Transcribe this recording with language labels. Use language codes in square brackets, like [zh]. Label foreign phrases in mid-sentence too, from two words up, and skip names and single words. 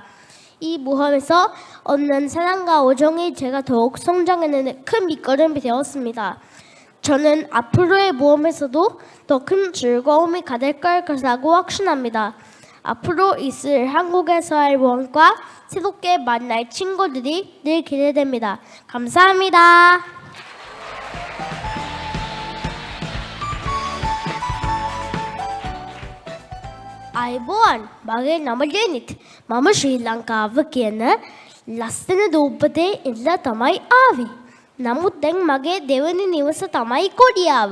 [ko] 이 모험에서 얻는 사랑과 우정이 제가 더욱 성장하는 데 큰 밑거름이 되었습니다. 저는 앞으로의 모험에서도 더 큰 즐거움이 가득 걸 것이라고 확신합니다. 앞으로 있을 한국에서의 모험과 새롭게 만날 친구들이 늘 기대됩니다. 감사합니다. [si] අයිබෝන් මගේ නම ජෙනිත් මම ශ්‍රී ලංකාව කියන ලස්සන දූපතේ ඉඳලා තමයි ආවේ. නමුත් දැන් මගේ දෙවනි නිවස තමයි කොඩියාව.